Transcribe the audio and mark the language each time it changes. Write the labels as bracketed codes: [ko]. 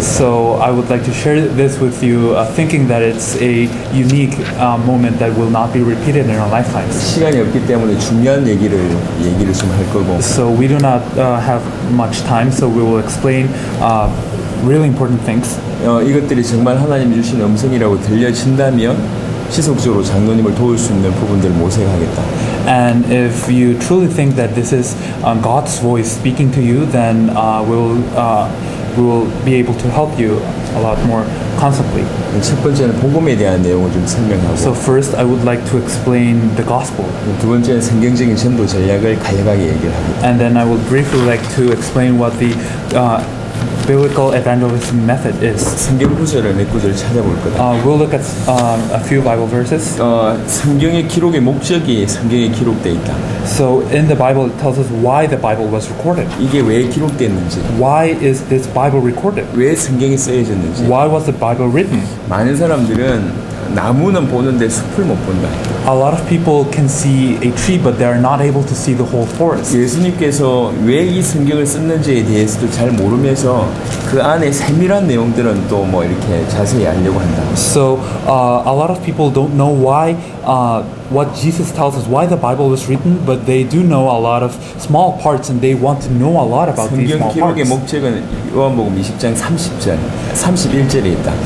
[en] So I would like to share this with you, thinking that it's a unique moment that will not be repeated in our lifetimes. [ko] 시간이 없기 때문에 중요한 얘기를 좀 할 거고. [en] So we do not have much time, so we will explain really important things. [ko] 이것들이 정말 하나님이 주신 음성이라고 들려진다면 지속적으로 장로님을 도울 수 있는 부분들을 모색하겠다. [en] And if you truly think that this is God's voice speaking to you, then we will be able to help you a lot more constantly. [ko] 첫 번째는 복음에 대한 내용을 좀 설명하고. [en] So first, I would like to explain the gospel. [ko] 두 번째는 성경적인 전도 전략을 간략하게 얘기를 하겠다. [en] And then I would briefly like to explain what the biblical evangelism method is. [ko] 성경 구절을 몇 구절 찾아볼 거다. [en] We'll look at a few Bible verses. [ko] 성경의 기록의 목적이 성경에 기록돼 있다. [en] So in the Bible, it tells us why the Bible was recorded. [ko] 이게 왜 기록됐는지. [en] Why is this Bible recorded? [ko] 왜 성경이 쓰여졌는지. [en] Why was the Bible written? [ko] 많은 사람들은 나무는 보는데 숲을 못 본다. [en] A lot of people can see a tree, but they are not able to see the whole forest. [ko] 예수님께서 왜 이 성경을 썼는지에 대해서도 잘 모르면서 그 안에 세밀한 내용들은 또 뭐 이렇게 자세히 알려고 한다. [en] So a lot of people don't know why what Jesus tells us, why the Bible was written, but they do know a lot of small parts, and they want to know a lot about these [ko] 성경 [en] small [ko] 기록의 [en] parts. [ko] 목적은 요한복음 20장 30절, 31절에 있다.